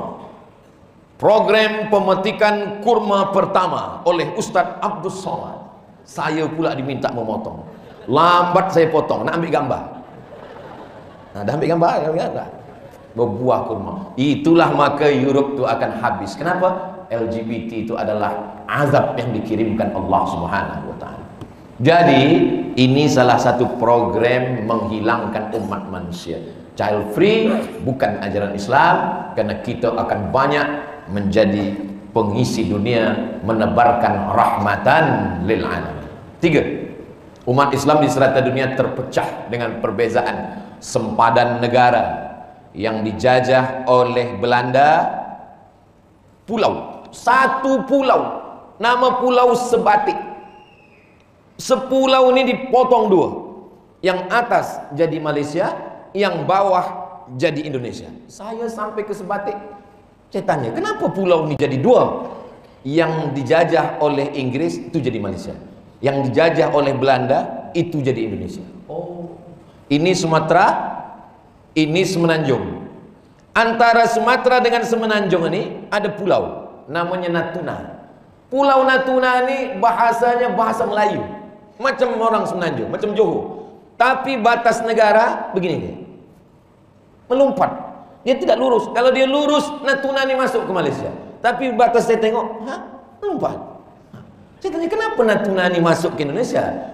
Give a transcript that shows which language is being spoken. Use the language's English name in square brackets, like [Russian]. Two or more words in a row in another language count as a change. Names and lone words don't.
[Indonesian] Program pemetikan kurma pertama oleh Ustaz Abdul Somad. [Malay] Saya pula diminta memotong. Lambat saya potong, nak ambil gambar. Nah, dah ambil gambar, berbuah kurma. Itulah maka Europe tu akan habis. [Indonesian] Kenapa? LGBT itu adalah azab yang dikirimkan Allah [Arabic] سبحانه وتعالى. [Indonesian] Jadi, ini salah satu program menghilangkan umat manusia. [English] Child free [Indonesian] bukan ajaran Islam, karena kita akan banyak menjadi pengisi dunia, menebarkan [Arabic] رحمة للعالمين. [Indonesian] 3. [Malay] Umat Islam di serata dunia terpecah dengan perbezaan sempadan negara yang dijajah oleh Belanda. [Indonesian] Pulau, satu pulau, nama pulau Sebatik. Sepulau ini dipotong 2. Yang atas jadi Malaysia, yang bawah jadi Indonesia. Saya sampai ke Sebatik, saya tanya, kenapa pulau ini jadi 2? Yang dijajah oleh Inggris itu jadi Malaysia, yang dijajah oleh Belanda itu jadi Indonesia. Oh, ini Sumatera, ini Semenanjung. Antara Sumatera dengan Semenanjung ini ada pulau namanya Natuna. Pulau Natuna ini bahasanya bahasa Melayu, macam orang Semenanjung, macam Johor. Tapi batas negara begini, melompat. Dia tidak lurus. Kalau dia lurus, Natuna ini masuk ke Malaysia. Tapi batas saya tengok, melompat. Saya tanya, kenapa Natuna ini masuk ke Indonesia?